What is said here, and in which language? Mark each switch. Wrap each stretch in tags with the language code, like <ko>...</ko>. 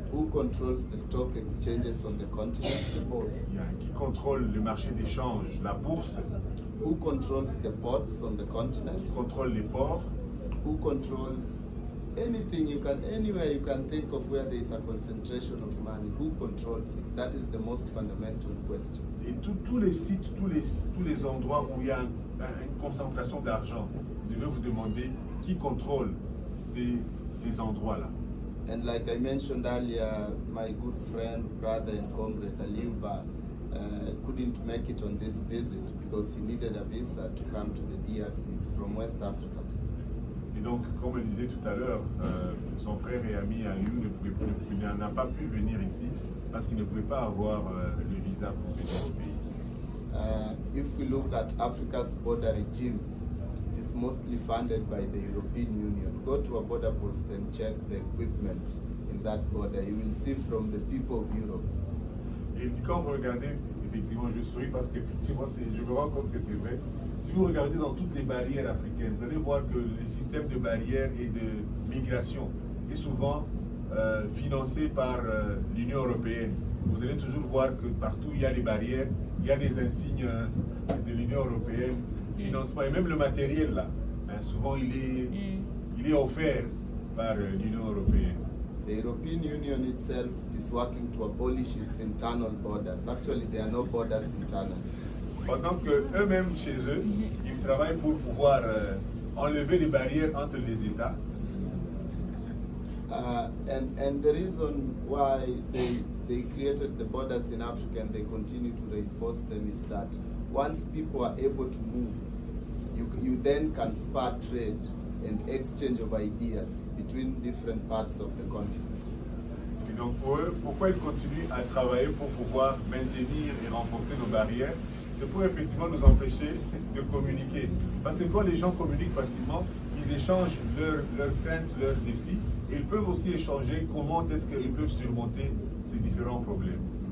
<en>Who controls the stock exchanges on the continent? The bourse.</en> <fr>Qui contrôle le marché d'échange, la bourse?</fr> <en>Who controls the ports on the continent?</en> <fr>Qui contrôle les ports?</fr> <en>Who controls anything anywhere you can think of where there is a concentration of money? Who controls it? That is the most fundamental question.</en> <fr>Et tous les sites, tous les endroits où il y a une concentration d'argent, vous devez vous demander qui contrôle ces endroits-là.</fr> <en>And like I mentioned earlier, my good friend, brother and comrade Aliuba couldn't make it on this visit because he needed a visa to come to the DRCs from West Africa.</en> <fr>Et donc, comme je le disais tout à l'heure, son frère et ami Aliou n'a pas pu venir ici parce qu'il ne pouvait pas avoir le visa pour venir au pays.</fr> <en>If we look at Africa's border regime, it is mostly funded by the European Union. Go to a border post and check the equipment in that border. You will see from the people of Europe.</en> <fr>Et quand vous regardez, effectivement, je souris parce qu'effectivement, je me rends compte que c'est vrai. Si vous regardez dans toutes les barrières africaines, vous allez voir que le système de barrières et de migration est souvent financé par l'Union européenne. Vous allez toujours voir que partout il y a des barrières, il y a des insignes de l'Union européenne, financement et même le matériel là. Souvent il est offert par l'Union européenne.</fr> <en>The European Union itself is working to abolish its internal borders. Actually, there are no borders internal.</en> <fr>Pendant qu'eux-mêmes, chez eux, ils travaillent pour pouvoir enlever les barrières entre les États.</fr> <en>And the reason why they created the borders in Africa and they continue to reinforce them is that once people are able to move, you then can spur trade and exchange of ideas between different parts of the continent.</en> <fr>Et donc pour eux, pourquoi ils continuent à travailler pour pouvoir maintenir et renforcer nos barrières? C'est pour effectivement nous empêcher de communiquer. Parce que quand les gens communiquent facilement, ils échangent leurs craintes, leurs défis, et ils peuvent aussi échanger comment est-ce qu'ils peuvent surmonter ces différents problèmes.</fr>